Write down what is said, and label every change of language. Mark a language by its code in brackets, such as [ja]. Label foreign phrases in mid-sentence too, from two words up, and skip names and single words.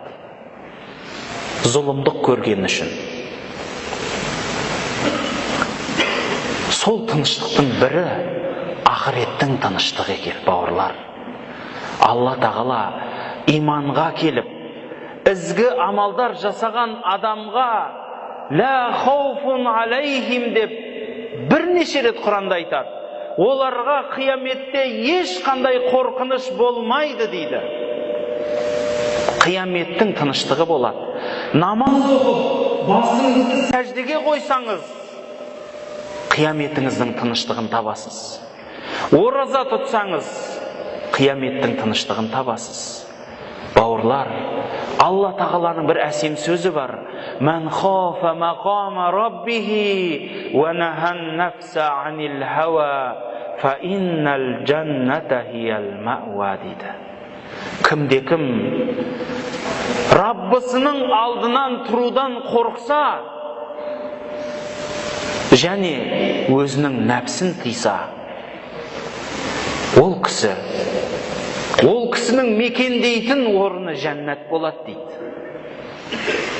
[kk] Зұлымдық көрген үшін. Сол тыныштықтың бірі ақыреттің тыныштығы екен, бауырлар. Алла тағала иманға келіп, ізгі амалдар жасаған адамға [ar] لا خوف عليهم [kk] деп бірнеше рет Құранда айтады. Оларға қияметте ешқандай қорқыныш болмайды дейді. Қияметтің тыныштығы болады. Намаз оқып, басыңызды сәждеге қойсаңыз, қияметіңіздің тыныштығын табасыз. Ораза тұтсаңыз, қияметтің тыныштығын табасыз. Бауырлар, Алла тағаланың бір әсем сөзі бар. [ar] من خاف مقام ربه ونهى النفس عن الهوى فإن الجنة هي المأوى дейді. [kk] Кімде-кім Раббысының алдынан тұрудан қорықса, және өзінің нәпсін тыйса, ол кісінің мекендейтін орны жәннат болады дейді.